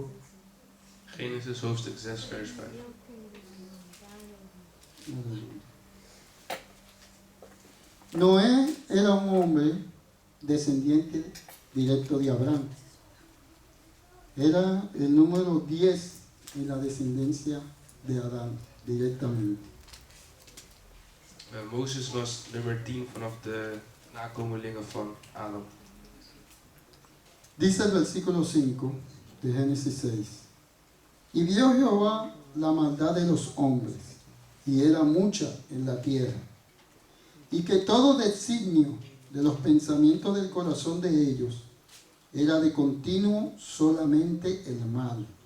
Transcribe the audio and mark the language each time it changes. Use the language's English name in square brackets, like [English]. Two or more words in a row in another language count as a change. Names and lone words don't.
[Dutch] Genesis hoofdstuk 6 vers 5. [Spanish] Noé era un hombre descendiente directo de Abraham. Era el número 10 en la descendencia de Adán, directamente. [Dutch] Mozes was nummer 10 vanaf de nakomelingen van Adam. [Spanish] Dice el versículo 5 de Génesis 6. Y vio Jehová la maldad de los hombres, y era mucha en la tierra, y que todo designio de los pensamientos del corazón de ellos era de continuo solamente el mal.